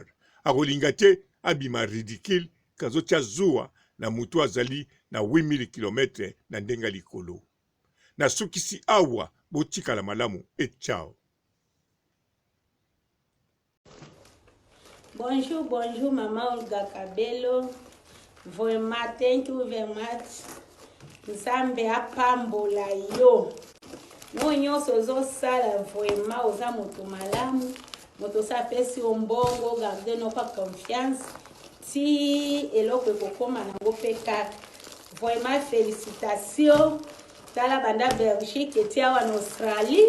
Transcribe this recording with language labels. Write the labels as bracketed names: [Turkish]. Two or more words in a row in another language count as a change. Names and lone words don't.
[Lingala] Akolinga te abima ridicule kazo tchazua na mutu azali na 8000 km na ndenga likolo. Na sukisi awa botikala malamu et ciao. [French] Bonjour, Maman Olga Kabelo. Vraiment, [English] thank you very much. [Lingala] Nzambe apambola yo. No nyonso zosala vraiment oza moto malamu. Moto sapesi ombongo, garde no kwa confiance. Ti eloko ekokoma nango pe kaka. [French] Vraiment félicitations. [Lingala] Tala banda Belgique eti awa [French] en Australie.